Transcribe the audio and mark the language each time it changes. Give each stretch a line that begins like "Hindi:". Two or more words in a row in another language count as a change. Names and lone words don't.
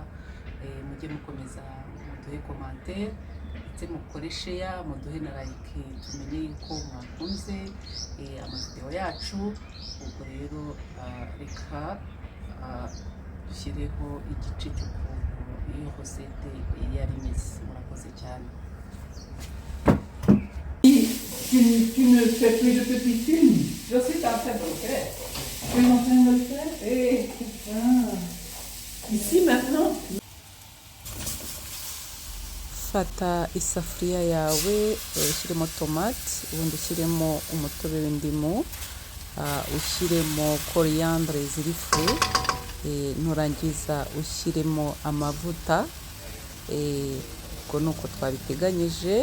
Kinyarwanda: Mujye mukomeza muduhe commentaire, ndetse mukore share, muduhe na like, tumenye yuko mwakunze amavideo yacu. Ubwo rero reka dushyireho igice cy'ukuntu iyo hosete yari imeze. Murakoze cyane.
French: Tu ne fais plus de petits films? Je suis en train de le faire. Tu es en train de le faire? Ici maintenant.
Kinyarwanda: Fata isafuriya yawe, ushyiremo tomate, ubundi ushyiremo umutobe w'indimu, ushyiremo coriandre ziri fu, nurangiza ushyiremo amavuta, ubwo ni uko twabiteganyije.